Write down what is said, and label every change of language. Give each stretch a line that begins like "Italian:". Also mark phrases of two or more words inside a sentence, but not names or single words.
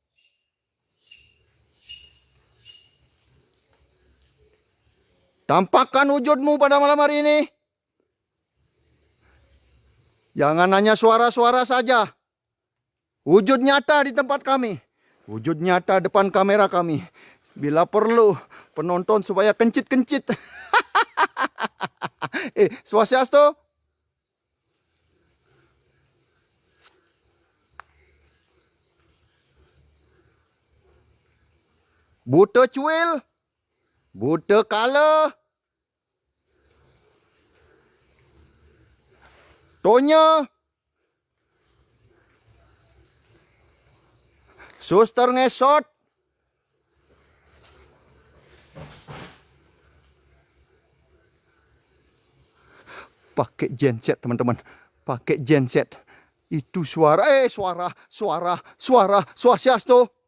Indonesian: tampakkan wujudmu pada malam hari ini. Jangan hanya suara-suara saja. Wujud nyata di tempat kami. Wujud nyata depan kamera kami. Bila perlu, penonton supaya kencit-kencit. Swastiastu. Buta cuil. Buta kala. Tonya. Suster ngesot. Pakai genset teman-teman. Pakai genset. Itu suara. Suara. Swastiastu.